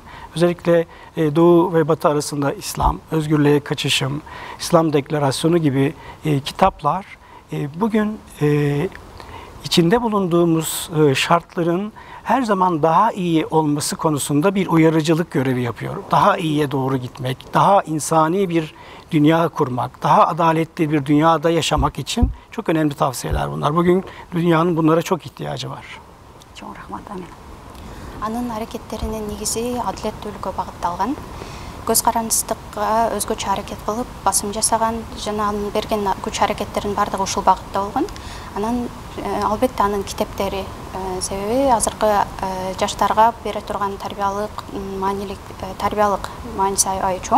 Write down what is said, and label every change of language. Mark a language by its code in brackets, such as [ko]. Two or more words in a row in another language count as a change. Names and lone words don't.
[tr] Özellikle Doğu ve Batı arasında İslam, Özgürlüğe Kaçışım, İslam Deklarasyonu gibi kitaplar bugün içinde bulunduğumuz şartların her zaman daha iyi olması konusunda bir uyarıcılık görevi yapıyor. Daha iyiye doğru gitmek, daha insani bir dünya kurmak, daha adaletli bir dünyada yaşamak için çok önemli tavsiyeler bunlar. Bugün dünyanın bunlara çok ihtiyacı var. [ky] Чоң рахмат, амин. Анын аракеттеринин негизи адилеттүүлүккө багытталган. Көз карандыстыкка өзгөчө аракет кылып, басым жасаган жана анын берген күч аракеттеринин бардыгы ушул багытта болгон. Анан албетте анын китептери себеби азыркы жаштарга бере турган тарбиялык мааниси аябай чоң.